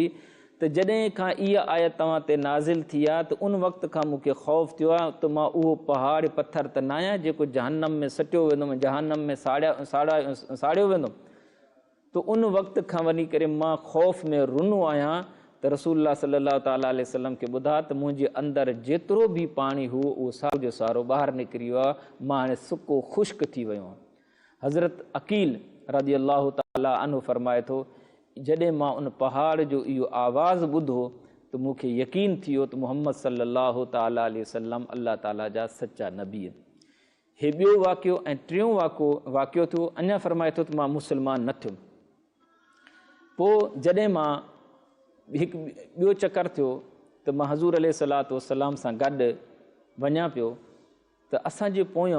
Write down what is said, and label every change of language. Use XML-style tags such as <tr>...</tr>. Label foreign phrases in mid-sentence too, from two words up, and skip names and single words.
<sd>त जॾहिं खां इहा आयत तव्हां ते नाज़िल थी आहे त उन वक़्त खां मूंखे ख़ौफ़ थियो आहे त मां उहो पहाड़ पथर त न आहियां जेको जहन्नम में सटियो वेंदुमि, जहन्नम में साड़ियो वेंदुमि। त उन वक़्त खां वञी करे मां ख़ौफ़ में रुनो आहियां त रसूलुल्लाह</sd> <ar>صلى الله تعالى عليه وسلم</ar> <sd>खे ॿुधा त मुंहिंजे अंदरि जेतिरो बि पाणी हुओ उहो सारो जो सारो ॿाहिरि निकिरी वियो आहे, मां हाणे सुको ख़ुश्क थी वियो आहियां। हज़रत अकील</sd> <ar>رضي الله تعالى عنه</ar> <sd>फ़रमाए थो जॾहिं मां उन पहाड़ जो इहो आवाज़ु ॿुधो त मूंखे यकीन थी वियो त मुहम्मद</sd> <ar>صلى الله تعالى عليه وسلم</ar> <sd>अल्लाह ताला जा सचा नबी आहिनि। हे ॿियो वाक़ियो ऐं टियों वाक़ियो थियो। अञा फ़रमाए थो त मां मुस्लमान न थियुमि। पोइ जॾहिं मां हिकु ॿियो चकर थियो त मां हज़ूर</sd> <ar>عليه الصلاة والسلام</ar> <sd>सां गॾु वञा पियो त असांजे पोयां</sd>